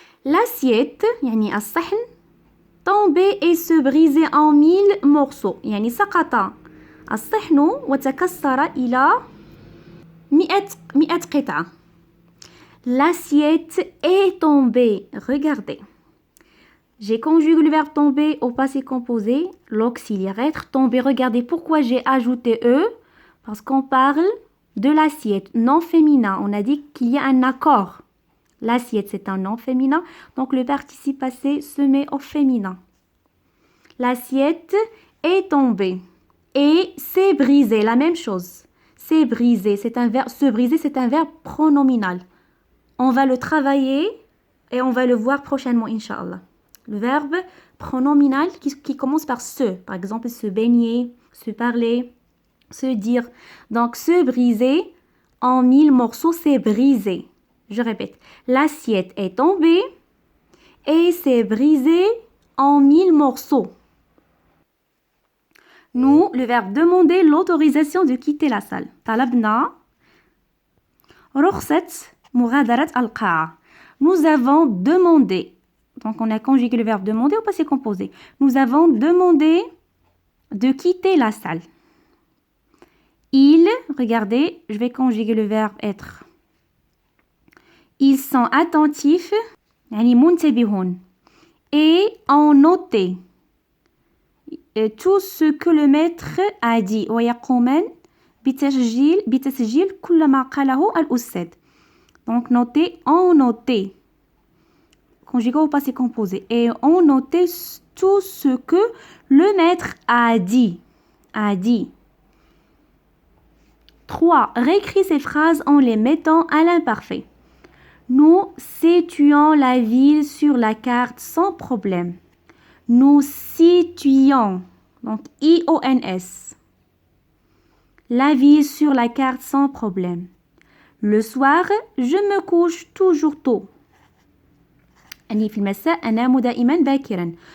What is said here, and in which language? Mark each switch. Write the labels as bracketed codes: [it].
[fr] L'assiette [ar] يعني الصحن [fr] tombait et se brisait en 1000 morceaux. [ar] يعني سقط الصحن وتكسر إلى 100 قطعة. [fr] L'assiette est tombée. Regardez. J'ai conjugué le verbe tomber au passé composé, l'auxiliaire être tomber. Regardez pourquoi j'ai ajouté E. Parce qu'on parle de l'assiette, non féminin. On a dit qu'il y a un accord. L'assiette, c'est un nom féminin. Donc, le participe passé se met au féminin. L'assiette est tombée. Et s'est brisé. La même chose. C'est brisé. C'est un verbe. Se briser, c'est un verbe pronominal. On va le travailler et on va le voir prochainement, Inch'Allah. Le verbe pronominal qui commence par se. Par exemple, se baigner, se parler, se dire. Donc, se briser en 1000 morceaux, c'est brisé. Je répète. L'assiette est tombée et s'est brisée en 1000 morceaux. Nous, le verbe demander l'autorisation de quitter la salle. [ar] طلبنا رخصة مغادرة القاعة. [fr] Nous avons demandé. Donc, on a conjugué le verbe demander au passé composé. Nous avons demandé de quitter la salle. Ils, regardez, je vais conjuguer le verbe être. Ils sont attentifs, [ar] يعني منتبهون, [fr] et ont noté tout ce que le maître a dit. [ar] ويقومان بتسجيل كل ما قاله الأستاذ. [fr] Donc, noter, ont noté. Conjugué au passé composé. Et ont noté tout ce que le maître a dit. 3. Réécris ces phrases en les mettant à l'imparfait. Nous situons la ville sur la carte sans problème. Nous situons, donc I-O-N-S, la ville sur la carte sans problème. Le soir, je me couche toujours tôt. [ar] في المساء أنام دائما باكرا.